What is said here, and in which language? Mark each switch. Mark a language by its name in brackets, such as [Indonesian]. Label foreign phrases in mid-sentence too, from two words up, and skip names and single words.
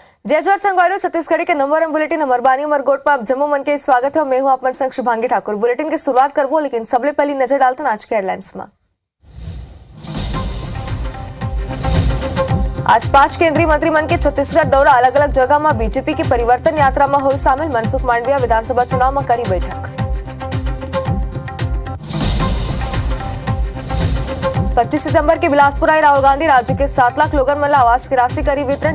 [Chhattisgarhi] जय जोहार संगवारी छत्तीसगढ़ के नंबर वन बुलेटिन अमरबानी उमरगोट पर आप जम्मू मन के स्वागत है। मैं हूं आप मन संग शुभांगी ठाकुर। बुलेटिन की शुरुआत करबो, लेकिन सबले पहली नजर डालते आज के हेडलाइंस में। आज 5 केंद्रीय मंत्रिमंडल के छत्तीसगढ़ दौरा, अलग अलग जगह में बीजेपी की परिवर्तन यात्रा में हुई शामिल। मनसुख मांडविया विधानसभा चुनाव में करी बैठक। 25 सितंबर के बिलासपुर आई राहुल गांधी, राज्य के 7 लाख लोगन मन आवास की राशि करी वितरण।